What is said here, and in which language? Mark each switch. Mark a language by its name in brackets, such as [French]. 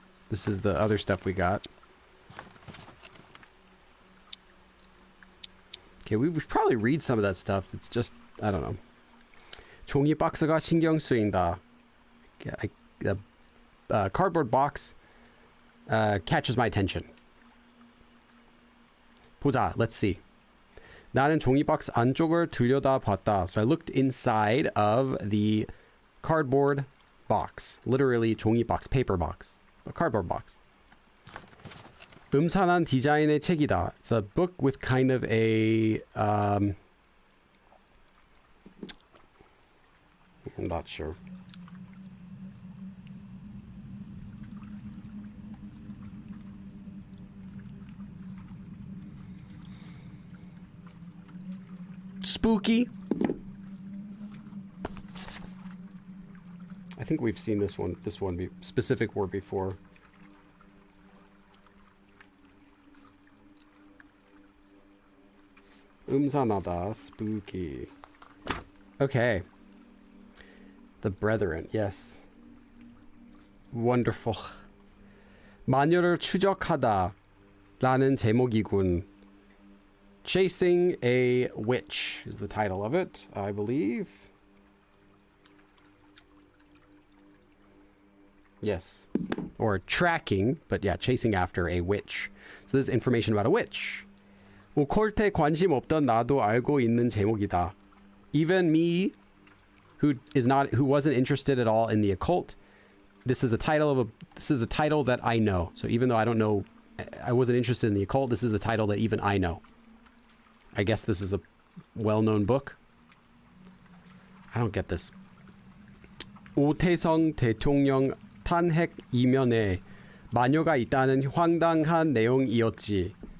[English] This is the other stuff we got. Okay, we should probably read some of that stuff. It's just, I don't know. [Korean] 종이 박스가 신경 쓰인다. [English] The cardboard box catches my attention. [Korean] 보자, [English] let's see. [Korean] 나는 종이 박스 안쪽을 들여다봤다. [English] So I looked inside of the cardboard box. Literally 종이 box, paper box. A cardboard box. [Korean] 음산한 디자인의 책이다. [English] It's a book with kind of a I'm not sure. Spooky. I think we've seen this one specific word before. 음산하다, spooky. Okay. The Brethren, yes. Wonderful. [Korean] 마녀를 추적하다 라는 제목이군. [English] Chasing a Witch is the title of it, I believe. Yes. Or tracking, but yeah, chasing after a witch. So this is information about a witch. [Korean] 오컬트에 관심 없던 나도 알고 있는 제목이다. [English] Even me, who wasn't interested at all in the occult, this is the title that I know. So even though I wasn't interested in the occult, this is the title that even I know. I guess this is a well-known book. I don't get this. [Korean] 오태성 대통령 탄핵 이면에 마녀가 있다는 황당한 내용이었지.